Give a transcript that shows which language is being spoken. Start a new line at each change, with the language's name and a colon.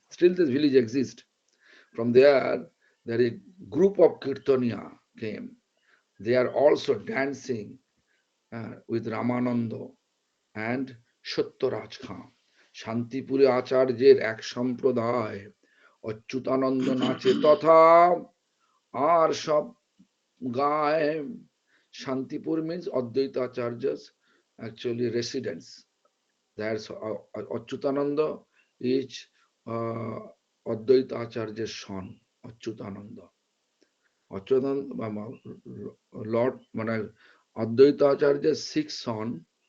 English: Still, this village exists. From there, there is a group of Kirtaniya came. They are also dancing with Ramananda and Shattaraj Khan.
Bangla: শান্তিপুরে আচার্যের এক সম্প্রদায় অচ্যুতানন্দ নাচে তথা আর সব গায়.
English: Shantipur means Advaita Acharya's actually residence. That's Achyutananda is Advaita Acharya's son, Achyutananda. Achyutananda, Lord, Advaita Acharya's six sons.